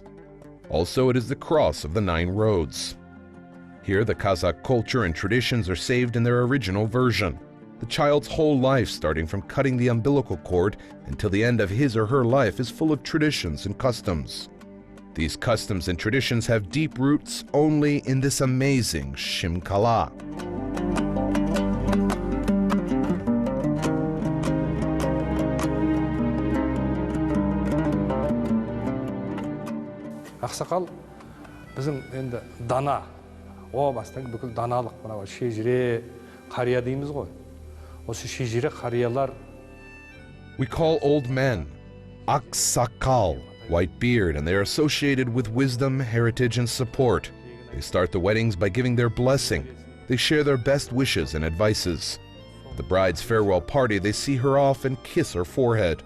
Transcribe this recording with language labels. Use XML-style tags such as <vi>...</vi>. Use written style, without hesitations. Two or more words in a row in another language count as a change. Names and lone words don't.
<en>Also, it is the cross of the 9 roads. Here, the Kazakh culture and traditions are saved in their original version. The child's whole life, starting from cutting the umbilical cord until the end of his or her life, is full of traditions and customs. These customs and traditions have deep roots only in this amazing Shymkala.</en> <kk>Ақсақал, біздің енді дана. О, бастан бүкіл даналық мынау шежіре қария дейміз ғой. Осы шежіре қариялар.</kk> <en>We call old men aksakal, white beard, and they are associated with wisdom, heritage, and support. They start the weddings by giving their blessing. They share their best wishes and advices. At the bride's farewell party, they see her off and kiss her forehead.</en>